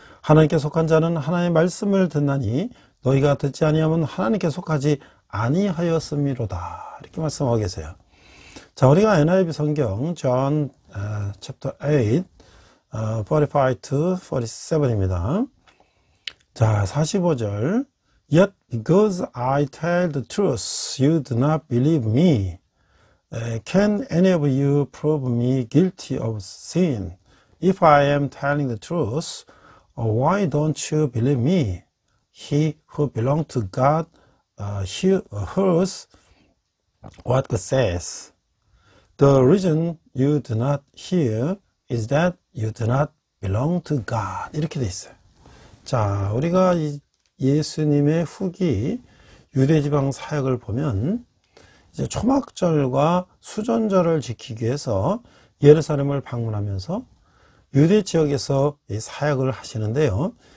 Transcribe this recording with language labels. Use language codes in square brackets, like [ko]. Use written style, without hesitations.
[ko] 하나님께 속한 자는 하나님의 말씀을 듣나니 너희가 듣지 아니하면 하나님께 속하지 아니하였음이로다. 이렇게 말씀하고 계세요. 자, 우리가 NIV 성경 [en] John chapter 8 45 to 47 [ko] 입니다. 자, 45절 [en] Yet because I tell the truth, you do not believe me. Can any of you prove me guilty of sin? If I am telling the truth, why don't you believe me? He who belongs to God hears what God says. The reason you do not hear is that you do not belong to God. [ko] 이렇게 돼 있어요. 자, 우리가 예수님의 후기 유대지방 사역을 보면 이제 초막절과 수전절을 지키기 위해서 예루살렘을 방문하면서 유대 지역에서 이 사역을 하시는데요.